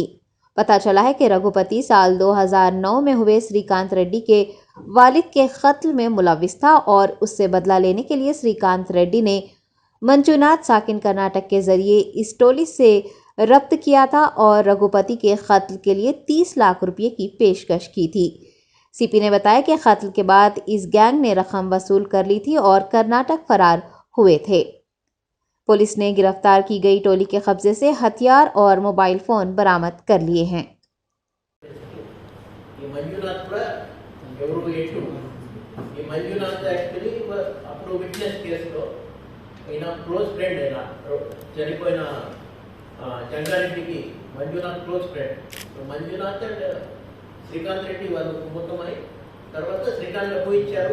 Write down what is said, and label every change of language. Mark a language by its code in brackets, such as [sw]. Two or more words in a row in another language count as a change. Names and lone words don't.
[ur] پتہ چلا ہے کہ رگھوپتی سال 2009 میں ہوئے سری کانت ریڈی کے والد کے قتل میں ملوث تھا اور اس سے بدلہ لینے کے لیے سری کانت ریڈی نے منجوناتھ ساکن کرناٹک کے ذریعے اس ٹولی سے ربط کیا تھا اور رگھوپتی کے قتل کے لیے 30 لاکھ روپے کی پیشکش کی تھی۔ سی پی نے بتایا کہ قتل کے بعد اس گینگ نے رقم وصول کر لی تھی اور کرناٹک فرار ہوئے تھے۔ پولیس نے گرفتار کی گئی ٹولی کے قبضے سے ہتھیار اور موبائل فون برآمد کر لیے ہیں۔ [te] మంజునాథ్ కూడా ఎవరు ఎటు ఈ మంజునాథ్ యాక్చువల్లీ అప్పుడు విట్నెస్ కేసులో ఈయన [en] close friend [te] అయినా చనిపోయిన జంగారెడ్డికి మంజునాథ్ [en] close friend. [te] మంజునాథ్ అండ్ శ్రీకాంత్ రెడ్డి వాళ్ళు కుటుంబమై తర్వాత శ్రీకాంత్ డబ్బు ఇచ్చారు.